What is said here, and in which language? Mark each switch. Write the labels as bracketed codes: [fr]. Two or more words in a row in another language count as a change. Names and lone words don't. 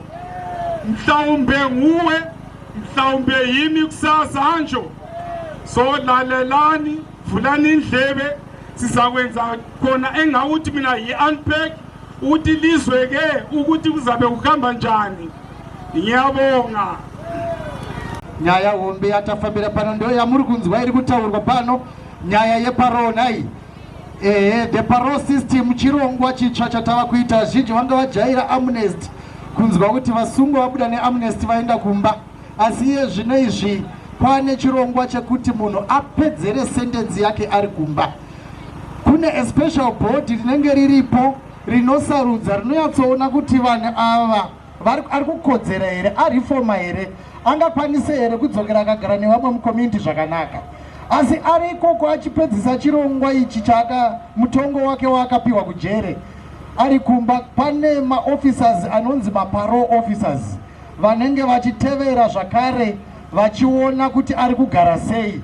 [nd] Mhlawumbe nguwe, mhlawumbe yimi kusasa anjo. So lalelani, vulani indlebe, sizakwenza khona engawuthi mina yi-unpack ukuthi lizwe ke ukuthi kuzabe kuhamba njani. Ngiyabonga. [sn] Nyaya hombe yatafambira pano ndo yamuri kunzwa iri kutaurwa pano nyaya yeparole nayi. [en] The parole system [sn] chirongwa chitsva chatava kuita zhinji vanga vajaira amnesty kunzwa kuti vasungwa vabuda neamnesty vaenda kumba. Asi iye zvino izvi pane chirongwa chekuti munhu apedzere sentensi yake ari kumba. Kune [en] a special board [sn] rinenge riripo rinosarudza rinonyatsoona kuti vanhu ava ari kukodzera here, arifoma here, angakwanise here kudzokera akagara nevamwe mucommunity zvakanaka. Asi ari ikoko achipedzisa chirongwa ichi chaka mutongo wake waakapiwa kujere ari kumba, pane maofficers anonzi maparole officers vanenge vachitevera zvakare vachiona kuti ari kugara sei.